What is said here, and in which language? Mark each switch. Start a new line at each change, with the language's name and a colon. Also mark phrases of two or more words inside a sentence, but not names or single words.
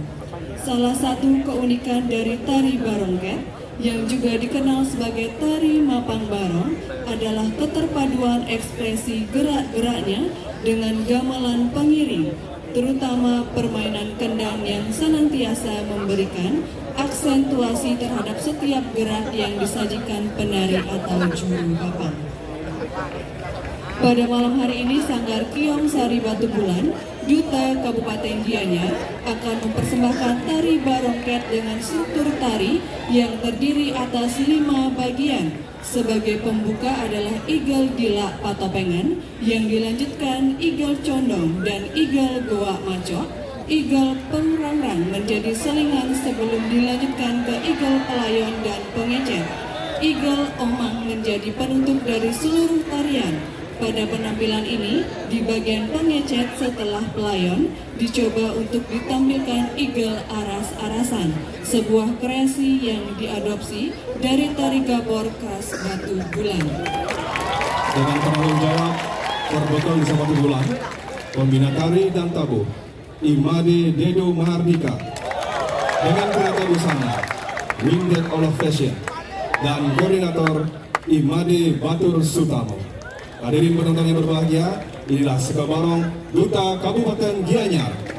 Indonesian: Salah satu keunikan dari tari Barongket yang juga dikenal sebagai tari Mapang Barong adalah keterpaduan ekspresi gerak-geraknya dengan gamelan pengiring, terutama permainan kendang yang senantiasa memberikan aksentuasi terhadap setiap gerak yang disajikan penari atau juru bapang. Pada malam hari ini, Sanggar Kiong Sari Batu Bulan, Duta Kabupaten Gianyar, akan mempersembahkan tari Barongket dengan struktur tari yang terdiri atas 5 bagian. Sebagai pembuka adalah Igel Dilak Patopengan, yang dilanjutkan Igel Condong dan Igel Goa Macok. Igel Pengrangrang menjadi selingan sebelum dilanjutkan ke Igel Pelayon dan Pengecet. Igel Omang menjadi penutup dari seluruh tarian. Pada penampilan ini, di bagian pengecet setelah pelayon, dicoba untuk ditampilkan igel aras-arasan, sebuah kreasi yang diadopsi dari tari gabor khas Batu Bulan. Dengan penanggung jawab Terbekal Desa Batu Bulan, Pembina Tari dan Tabuh, Imade Dedo Mahardika, dengan kereta busana, Winged Olaf Fashion, dan koordinator Imade Batur Sutamo. Hadirin penonton yang berbahagia, inilah Seka Barong, Duta Kabupaten Gianyar.